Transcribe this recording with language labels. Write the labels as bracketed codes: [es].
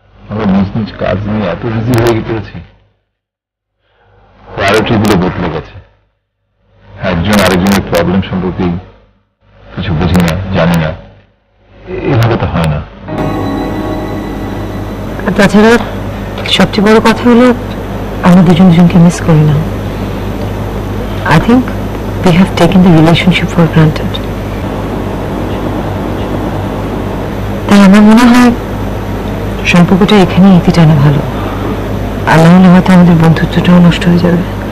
[bn] আমরা নিজ নিজ কাজ নিয়ে এত বিজি হয়ে পড়েছি, প্রায়োরিটি গুলো বদলে গেছে। একজন আরেকজনের প্রবলেম সম্পর্কে কিছু বুঝি না, জানি না। এভাবে তো হয় না। তাছাড়া সবচেয়ে বড় কথা হলো আমরা দুজন দুজনকে মিস করি না। [en] I think we have taken the relationship for granted. [bn] তাই আমার মনে হয় সম্পর্কটা এখানে ইতি টানা ভালো। আর না হলে হয়তো আমাদের বন্ধুত্বটাও নষ্ট হয়ে যাবে।